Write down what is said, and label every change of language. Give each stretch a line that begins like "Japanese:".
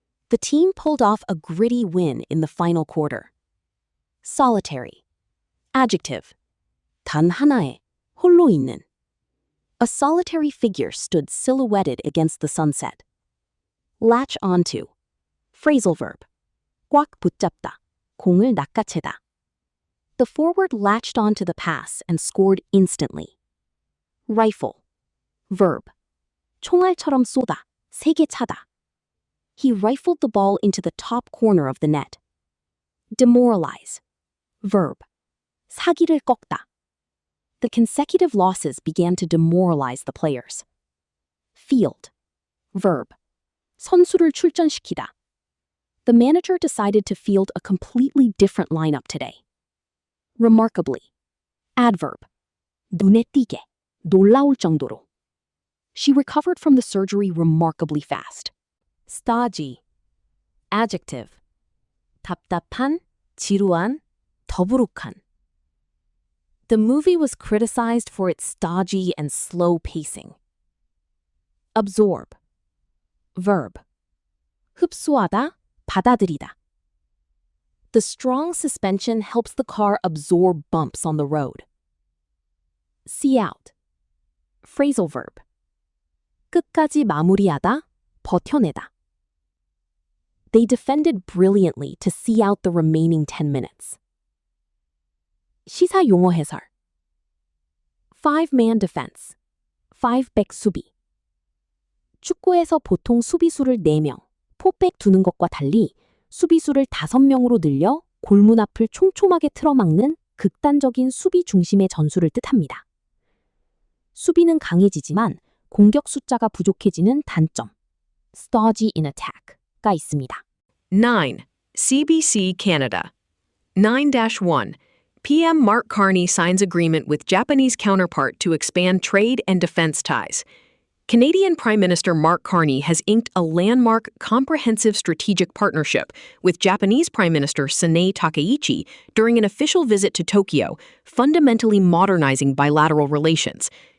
English: The team pulled off a gritty win in the final quarter. Solitary. Adjective.
Korean: 단 하나에, 홀로 있는.
English: A solitary figure stood silhouetted against the sunset. Latch onto. Phrasal verb.
Korean: 꽉 붙잡다, 공을 낚아채다.
English: The forward latched onto the pass and scored instantly. Rifle. Verb.
Korean: 총알처럼 쏘다, 세게 차다.
English: He rifled the ball into the top corner of the net. Demoralize. Verb.
Korean: 사기를 꺾다.
English: The consecutive losses began to demoralize the players. Field. Verb.
Korean: 선수를 출전시키다.
English: The manager decided to field a completely different lineup today. Remarkably. Adverb.
Korean: 눈에 띄게, 놀라울 정도로.
English: She recovered from the surgery remarkably fast. Stodgy. Adjective.
Korean: 답답한, 지루한, 더부룩한.
English: The movie was criticized for its stodgy and slow pacing. Absorb.
Korean: Verb. 흡수하다, 받아들이다.
English: The strong suspension helps the car absorb bumps on the road. See out. Phrasal verb.
Korean: 끝까지 마무리하다, 버텨내다.
English: They defended brilliantly to see out the remaining 10 minutes.
Korean: 시사 용어 해설.
English: Five-man defense.
Korean: Five-back 수비. 축구에서 보통 수비수를 4명, 포백 두는 것과 달리 수비수를 5명으로 늘려 골문 앞을 촘촘하게 틀어막는 극단적인 수비 중심의 전술을 뜻합니다. 수비는 강해지지만 공격 숫자가 부족해지는 단점,
English: stodgy in attack
Korean: 가 있습니다.
English: 9. CBC Canada. 9-1. PM Mark Carney signs agreement with Japanese counterpart to expand trade and defense ties. Canadian Prime Minister Mark Carney has inked a landmark comprehensive strategic partnership with Japanese Prime Minister Sanae Takeichi during an official visit to Tokyo, fundamentally modernizing bilateral relations.